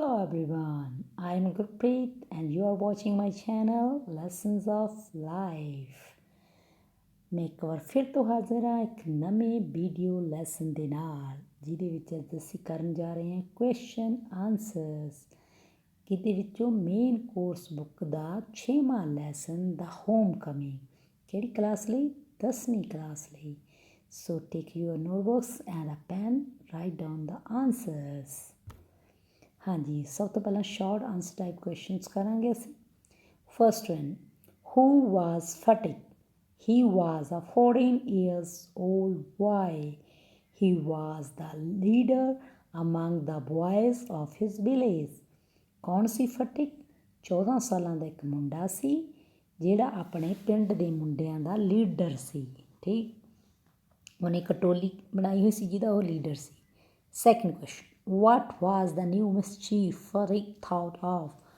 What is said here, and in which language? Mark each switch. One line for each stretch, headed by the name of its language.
English: everyone, I am Gurpreet and you are watching my channel Lessons of Life।
Punjabi: ਮੈਂ ਇੱਕ ਵਾਰ ਫਿਰ ਤੋਂ ਹਾਜ਼ਰ ਹਾਂ ਇੱਕ ਨਵੇਂ ਵੀਡੀਓ ਲੈਸਨ ਦੇ ਨਾਲ, ਜਿਹਦੇ ਵਿੱਚ ਅੱਜ ਅਸੀਂ ਕਰਨ ਜਾ ਰਹੇ ਹਾਂ ਕੁਐਸਚਨ ਆਨਸਰਸ। ਜਿਹਦੇ ਵਿੱਚੋਂ ਮੇਨ ਕੋਰਸ ਬੁੱਕ ਦਾ 6ਵਾਂ ਲੈਸਨ ਦਾ ਹੋਮ ਕਮਿੰਗ, ਕਿਹੜੀ ਕਲਾਸ ਲਈ? 10ਵੀਂ ਕਲਾਸ ਲਈ।
English: So take your notebooks and a pen, write down the answers.
Punjabi: ਹਾਂਜੀ, ਸਭ ਤੋਂ ਪਹਿਲਾਂ ਸ਼ਾਰਟ ਆਨਸਰ ਟਾਈਪ ਕੁਐਸਚਨਸ ਕਰਾਂਗੇ ਅਸੀਂ।
English: First one, who was Phatik? He was a 14 years old boy. He was the leader among the boys of his village.
Punjabi: ਕੌਣ ਸੀ ਫਟਿਕ? 14 ਸਾਲਾਂ ਦਾ ਇੱਕ ਮੁੰਡਾ ਸੀ ਜਿਹੜਾ ਆਪਣੇ ਪਿੰਡ ਦੇ ਮੁੰਡਿਆਂ ਦਾ ਲੀਡਰ ਸੀ। ਠੀਕ, ਉਹਨੇ ਇੱਕ ਟੋਲੀ ਬਣਾਈ ਹੋਈ ਸੀ ਜਿਹਦਾ ਉਹ leader ਸੀ।
English: Second question, what was the new mischief Phatik thought of?